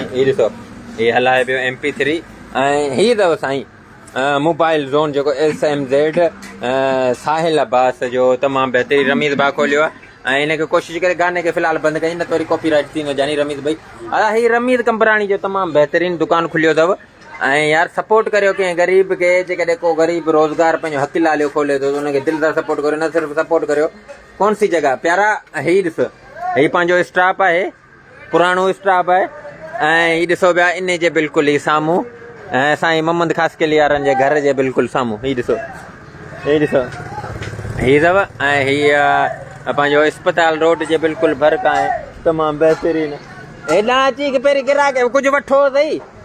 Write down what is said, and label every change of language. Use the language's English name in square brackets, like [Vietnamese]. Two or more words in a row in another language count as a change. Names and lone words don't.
[Sindhi] हीअ ॾिसो हीअ हलाए पियो MP3 ऐं हीअ अथव साईं मोबाइल ज़ोन जेको SMZ साहिल अब्बास जो तमामु बहितरीनु रमीज़ भाउ खोलियो आहे ऐं हिनखे कोशिशि करे गाने खे फ़िलहालु बंदि कई न त वरी कॉपीराइट थींदो जानी रमीज़ भाई हा हीअ रमीज़ कंपराणी जो तमामु बहितरीनु दुकानु खुलियो अथव ऐं यार सपोर्ट करियो कंहिं ग़रीब खे जेकॾहिं को ग़रीब रोज़गार पंहिंजो हक़ लालियो खोले थो त हुनखे दिलि सां सपोर्ट करियो न सिर्फ़ु सपोर्ट करियो [Urdu] कौन सी [Sindhi] जॻह प्यारा हीअ ॾिसो हीअ पंहिंजो स्टाफ आहे पुराणो स्टाफ आहे ऐं हीअ ॾिसो पिया इन जे बिल्कुलु ई साम्हूं ऐं साईं मोहम्मद ख़ासकेली वारनि जे घर जे बिल्कुलु साम्हूं हीअ ॾिसो हीअ अथव ऐं हीअ पंहिंजो अस्पताल रोड जे बिल्कुलु भरिक आहे तमामु बहितरीनु हेॾां अची की पहिरीं गिराक कुझु वठो सही